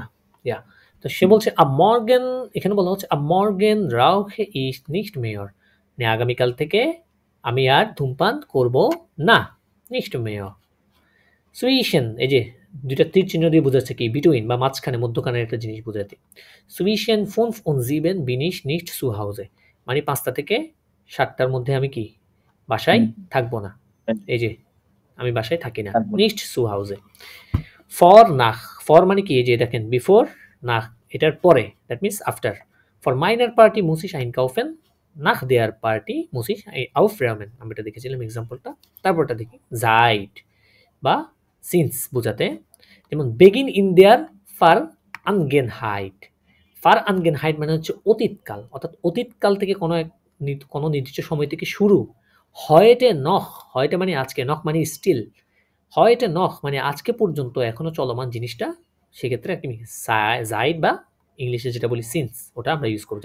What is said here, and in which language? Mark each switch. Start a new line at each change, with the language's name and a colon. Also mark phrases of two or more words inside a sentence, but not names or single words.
Bangla: ইয়া, তো সে বলছে
German: ab morgen,
Bangla: এখানে বলা হচ্ছে
German: ab morgen rauche ich nicht mehr,
Bangla: মানে আগামীকাল থেকে আমি আর ধূমপান করব না,
German: nicht mehr.
Bangla: সুইশন, এই যে দুইটা তীর চিহ্ন দিয়ে বোঝাচ্ছে কি বিটুইন বা মাঝখানে মধ্যখানের একটা জিনিস বোঝাতে।
German: সুইশিয়ান 5 und 7 bin ich nicht zu Hause,
Bangla: মানে 5টা থেকে 7টার মধ্যে আমি কি বাসায় থাকবো না। এই যে আমি বাসায় থাকি না,
German: nicht zu Hause। ফর nach,
Bangla: ফর মানে কি এই যে দেখেন বিফোর, nach এটার পরে,
English: that means after.
German: vor meiner Party muss ich einkaufen, nach der Party muss ich aufräumen।
Bangla: আমি এটা দেখেছিলাম এক্সাম্পলটা। তারপরটা দেখি seit বা সিন্স বোঝাতে, যেমন
German: Beginn in der Vergangenheit. Vergangenheit
Bangla: মানে হচ্ছে অতীতকাল, অর্থাৎ অতীতকাল থেকে কোনো নির্দিষ্ট সময় থেকে শুরু।
German: heute noch,
Bangla: হয়টে মানে আজকে, নখ মানে স্টিল,
German: heute noch
Bangla: মানে আজকে পর্যন্ত এখনো চলমান জিনিসটা, সেক্ষেত্রে একটি জাইড বা ইংলিশে যেটা বলি সিন্স, ওটা আমরা ইউজ করবো।